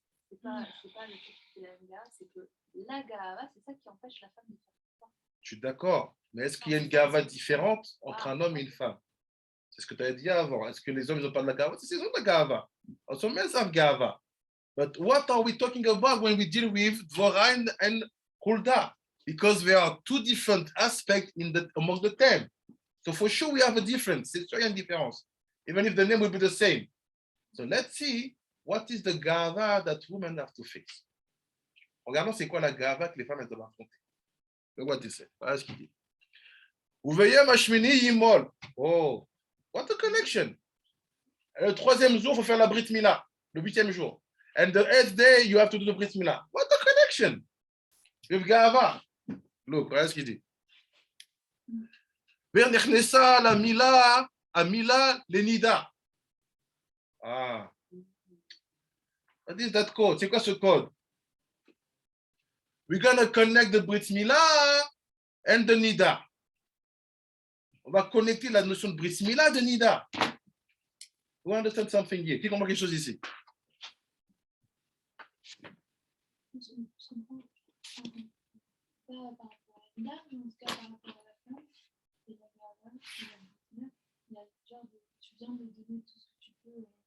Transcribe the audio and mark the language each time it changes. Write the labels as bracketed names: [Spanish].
[French] C'est pas le fait que la gava, c'est que la gava, c'est ça qui empêche la femme de faire ça. Je suis d'accord, mais est-ce qu'il y a une gava différente entre un homme et une femme? C'est ce que tu as dit avant. Est-ce que les hommes n'ont pas de la gava? C'est ils ont de la gava. [English] Also men have gava. But what are we talking about when we deal with Dvorah and Huldah? Because there are two different aspects among the 10. So for sure we have a difference. [French] C'est sûr, il y a une différence. [English] Even if the name will be the same. So let's see what is the gava that women have to fix. [French] Regardons c'est quoi la gava que les femmes doivent affronter. [English] Look what he said. [French] Voilà ce qu'il dit. [Hebrew] Uveyem hashmini yimol. [English] Oh, what a connection. [French] Le troisième jour, il faut faire la Brit Mila. Le 8e jour. [English] And the 8th day, you have to do the Brit Mila. What a connection. With gava. Look, [French] voilà ce qu'il dit. [Hebrew] Vernechnesa la Mila, a Mila lenida. [English] Ah. What is that code? [French] C'est quoi ce code? [English] We're going to connect the Brit Mila and the Nida. [French] On va connecter la notion de Brit Mila et de Nida. [English] We understand something here. [French] Qui comprend quelque chose ici? Je comprends pas par rapport à la dame, mais en tout cas par rapport à la femme. Et la gava, il y a le genre de, tu viens de donner tout ce que tu peux.